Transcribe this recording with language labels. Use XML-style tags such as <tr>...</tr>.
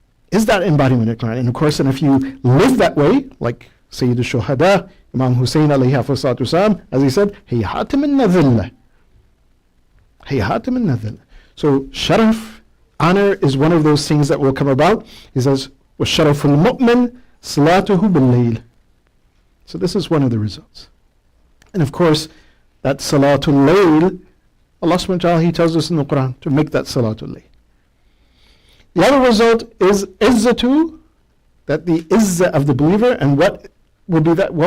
<en>Is that embodiment of the Quran? And of course, and if you live that way, like Sayyid al-Shuhada, Imam Hussein alayhi afdal salatu wasalam, as he said,</en> <ar>Hiya hatim al-nadhillah. Hiya hatim al-nadhillah.</ar> <en>So sharaf, honor, is one of those things that will come about. He says,</en> <ar>وَالشَّرَفُ الْمُؤْمِنِ صَلَاتُهُ بِاللَّيْلِ.</ar> <en>So this is one of the results. And of course, that Salatul Layl, Allah subhanahu wa ta'ala, He tells us in the Quran to make that Salatul Layl. The other result is izzatu, that the izzah of the believer, and what will be that?</en>